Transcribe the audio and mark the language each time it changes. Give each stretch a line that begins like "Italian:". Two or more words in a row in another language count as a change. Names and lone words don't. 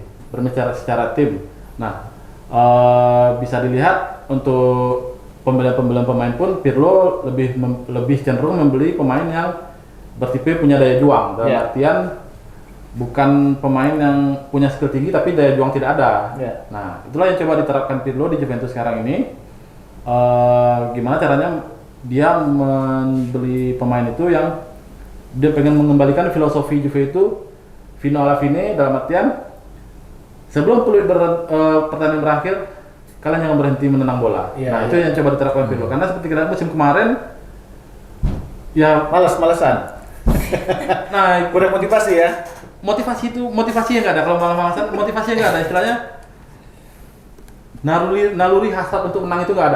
Indonesian: Nah, bisa dilihat untuk pembelian pemain pun Pirlo lebih cenderung membeli pemain yang bertipe punya daya juang, dalam artian bukan pemain yang punya skill tinggi tapi daya juang tidak ada. Nah, itulah yang coba diterapkan Pirlo di Juventus sekarang ini. Gimana caranya dia membeli pemain itu yang dia pengen mengembalikan filosofi Juve itu
Italian: fino alla fine,
Indonesian: dalam artian sebelum pertandingan berakhir kalian jangan berhenti menendang bola. Nah, itu yang coba diterapkan Pirlo, karena seperti kita musim kemarin ya malas-malasan. Nah, kurang motivasi ya. Motivasi yang nggak ada. Kalau malas-malasan motivasi yang nggak ada, istilahnya naluri hasrat untuk menang itu nggak ada.